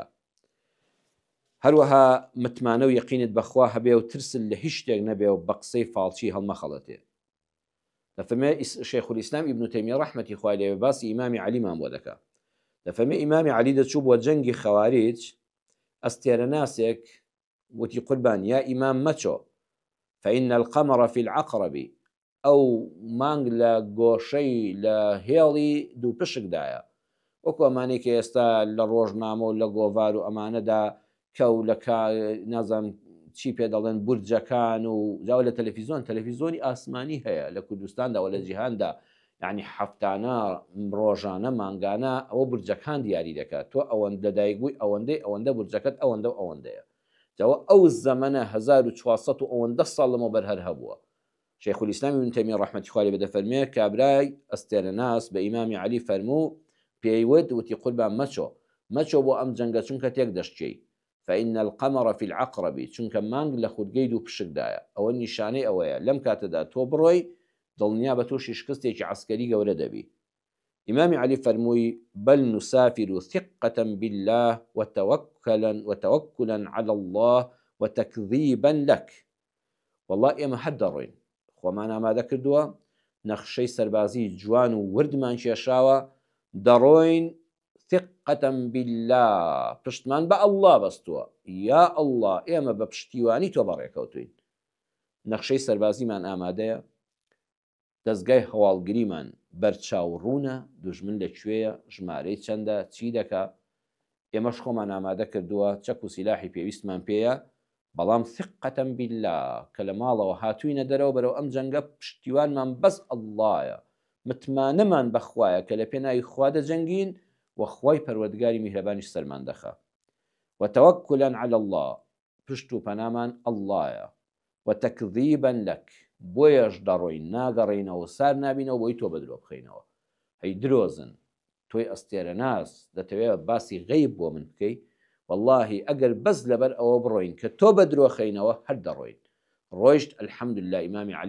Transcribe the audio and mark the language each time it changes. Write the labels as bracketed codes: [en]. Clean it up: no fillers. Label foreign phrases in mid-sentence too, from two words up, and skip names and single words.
[ckb] هەروەها متمانە و یەقینت بەخوا هەبێ و ترسل لە هیچ شتێک نەبێ و بە قسەی فاڵچی هەڵمەخەڵەتێ. دەفەرمێ شیخ الئیسلام ئیبن تەیمیە ڕەحمەتی خوای لێوێ باسی ئیمامی عەلیمان بۆ دەکا دەفەرمێ ئیمامی عەلی دەچوو بۆ جەنگی خەواریج ئەستێرە ناسێک وتی قوربان یا ئیمام مەچۆ [ar] فإن القمر في العقرب [ckb] ئەو مانگ لە گۆشەی لە هێڵی دوو پشکدایە وەکو ئەمانەی کە ئێستا لە ڕۆژنامە و لە گۆڤار و ئەمانەدا کە و لە نازانم چی پێ دەڵێن بورجەکان و جاو لە تەلەڤیزۆنی ئاسمانی هەیە لە کوردستاندا و لە جیهاندا یعنی هەفتانە ڕۆژانە مانگانە ئەوە بورجەکان دیاری دەکات تۆ ئەوەندە دایک بووی ئەوەندە بورجەکەت ئەوەندەیە جاوە ئەو زەمەنە 1400 و ئەوەندە ساڵ لەمە بەرهەر هەبووە شیخ الإسلام ابن تيمية ڕەحمەتی خوای لێ بێ دەفەرمێ کابرای ئەستێرەناس بە ئیمامی عەلی فەرموو پێیوت وتی قوربان مەچۆ بۆ ئەم جەنگە چونکە تێک دەشتێی [ar] فإن القمر في العقرب [ckb] چونکە مانگ لە خودگەی دوو پشکدایە ئەوە نیشانەی ئەوەیە لەم کاتەدا تۆ بڕۆی دڵنیا بە تووشی شکستێکی عسکەری گەورە دەبی ئیمامی عەلی فەرمووی [ar] بل نسافر ثقة بالله وتوكلا على الله وتكذيبا لك والله [ckb] ئێمە هەر دەڕۆین خۆمان ئامادە کردووە نەخشەی سەربازی جوان و وردمان کێشاوە دەڕۆین [ar] ثقة بالله [ckb] پشتمان بە ئەڵڵا بەستووە یا ئەڵڵا ئێمە بە پشتیوانی تۆ بەڕێکەوتوین نەخشەی سەربازیمان ئامادەیە دەستگای هەواڵگریمان بەرچاوڕوونە دوژمن لەکوێیە ژمارەی چەندە چی دەکا ئێمەش خۆمان ئامادە کردووە چەک و سیلاحی پێویستمان پێیە بەڵام [ar] ثقة بالله [ckb] کە لە ماڵەوە هاتووینە دەرەوە بەرەو ئەم جەنگە پشتیوانمان بەس ئەڵڵایە متمانەمان بەخوایە کە لە پێناوی خوا دەجەنگین وەخوای پەروەردگاری میهرەبانیش سەرمان دەخا [ar] وتوكلا على الله [ckb] پشت و پەنامان ئەڵڵایە [ar] وتكذيبا لك [ckb] بۆیەش دەڕۆین ناگەڕێینەوە سار نابینەوە بۆی تۆ بە درۆ بخەینەوە هەی درۆزن تۆی ئەستێرەناس دەتەوێت باسی غەیب بۆ من بکەی واللهی ئەگەر بەس لەبەر ئەوە بڕۆین کە تۆ بە درۆخەینەوە هەر دەڕۆین ڕۆیشت الحەمدولله ئیمامی عەلی